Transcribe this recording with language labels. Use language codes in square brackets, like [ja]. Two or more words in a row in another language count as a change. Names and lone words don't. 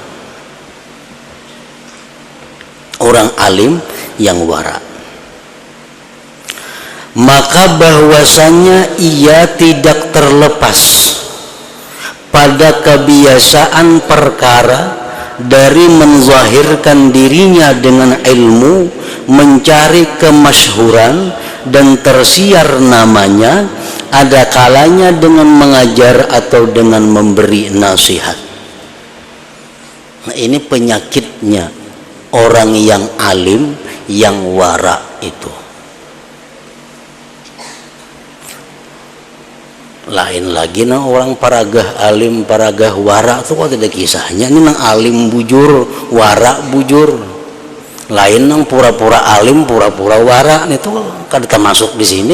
[id] Orang alim yang wara, maka bahwasanya ia tidak terlepas pada kebiasaan perkara dari menzahirkan dirinya dengan ilmu, mencari kemasyhuran dan tersiar namanya, ada kalanya dengan mengajar atau dengan memberi nasihat. Nah, ini penyakitnya orang yang alim yang wara itu. [bjn] Lain lagi nang orang paragah alim, paragah wara itu kok ada kisahnya. Ini nang alim bujur, wara bujur. Lain nang pura-pura alim, pura-pura wara, itu kan termasuk di sini.